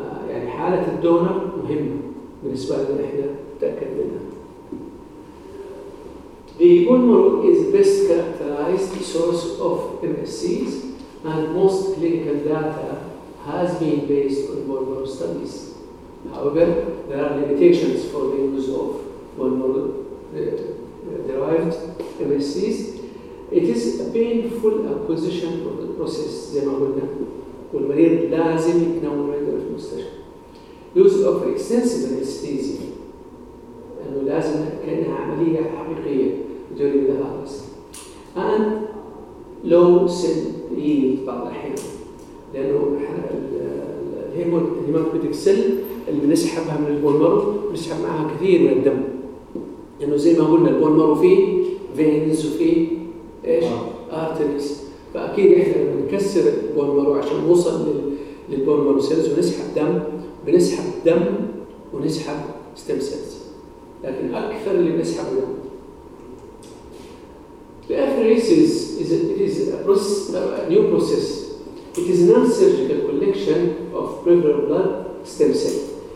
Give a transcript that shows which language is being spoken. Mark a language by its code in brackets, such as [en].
[ar] يعني حالة الدونر مهمة بالنسبة لنا إحنا نتأكد منها. [en] The bone marrow is best characterized source of MSCs and most clinical data has been based on bone marrow studies. However, there are limitations for the use of bone marrow derived MSCs. It is a painful acquisition of the process, [ar] زي ما قلنا. والمريض لازم يتنوم عندنا في المستشفى. [en] use of extensive anesthesia [ar] أنه لازم كأنها عملية حقيقية [en] during the harvest and low cell yield [ar] بعض الأحيان لأنه الهيماتوبيتك سيل اللي بنسحبها من البون مارو بنسحب معها كثير من الدم لأنه زي ما قلنا البون مارو فيه veins وفيه إيش arteries فأكيد إحنا بنكسر البون مارو عشان نوصل للبون مارو سيلز ونسحب دم بنسحب دم ونسحب ستيم سيلز لكن أكثر اللي بنسحب دم [en] The apheresis is a new process. It is non-surgical collection of peripheral blood stem cell.